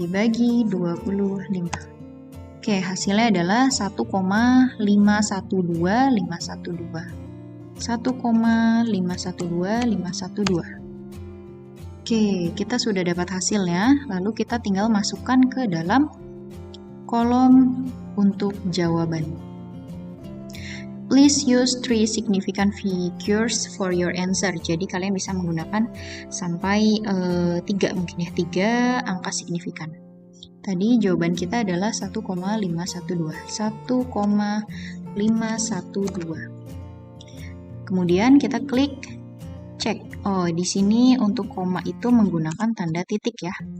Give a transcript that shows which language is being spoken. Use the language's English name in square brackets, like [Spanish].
[Indonesian] Dibagi 25. Oke, hasilnya adalah 1,512512. 1,512512. Oke, kita sudah dapat hasilnya, lalu kita tinggal masukkan ke dalam kolom untuk jawaban. [English] Please use 3 significant figures for your answer. [Indonesian] Jadi kalian bisa menggunakan sampai 3 mungkin ya, 3 angka signifikan. Tadi jawaban kita adalah 1,512. 1,512. Kemudian kita klik cek. Oh, di sini untuk koma itu menggunakan tanda titik ya.